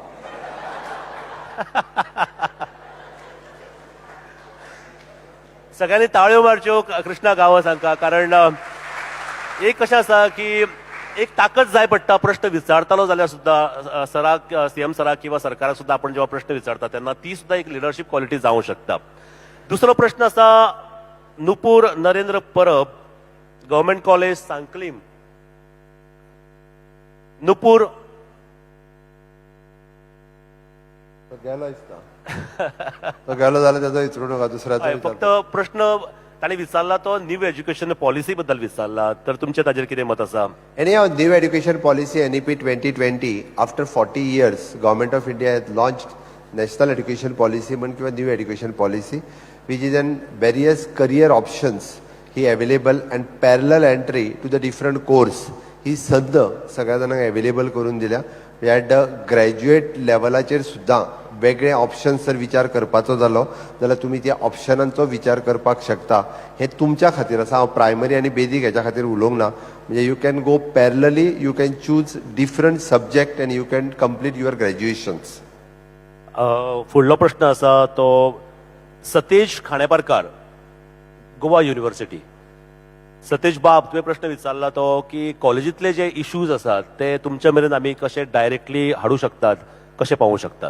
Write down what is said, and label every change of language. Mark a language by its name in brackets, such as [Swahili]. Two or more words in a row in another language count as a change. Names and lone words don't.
[Konkani] सगळ्यांनी ताळयो मारच्यो कृष्णा गांवस हांकां कारण एक कशें आसा की एक ताकद जाय पडटा प्रश्न विचारतालो जाल्यार सुद्दां सराक सीएम सराक किंवा सरकाराक सुद्दां आपण जेव्हा प्रश्न विचारता तेन्ना ती सुद्दां एक [English] leadership quality [Konkani] जावंक शकता दुसरो प्रश्न आसा नुपूर नरेंद्र परब गव्हर्मेंट कॉलेज सांकलीम नुपूर तो गेलो दिसता तो गेलो जाल्यार तेजो विचारू नका दुसऱ्याचो फक्त प्रश्न ताणें विचारला तो [English] new education policy [Konkani] बद्दल विचारला तर तुमचें ताजेर कितें मत आसा [English] Anyhow, new education policy NEP 2020 after 40 years government of India has launched national education policy [Konkani] म्हण किंवा [English] new education policy which is in various career options [Konkani] ही [English] available and parallel entry to the different course [Konkani] ही संद सगळ्या जाणांक अवेलेबल करून दिल्या ह्या ग्रॅज्युएट लेवलाचेर सुद्दां वेगळे ऑप्शन्स जर विचार करपाचो जालो जाल्यार तुमी त्या ऑप्शनांचो विचार करपाक शकता हे तुमच्या खातीर आसा हांव प्रायमरी आनी बेजीक हेच्या खातीर उलोवंक ना म्हणजे [English] you can go parallelly you can choose different subject and you can complete your graduations [Konkani] फुडलो प्रश्न आसा तो सतेज खांडेपारकार गोवा युनिव्हर्सिटी सतेज बाब तुवें प्रश्न विचारला तो की कॉलेजींतले जे इश्यूज आसात ते तुमच्या मेरेन आमी कशे डायरेक्टली हाडूं शकतात कशे पावोवंक शकतात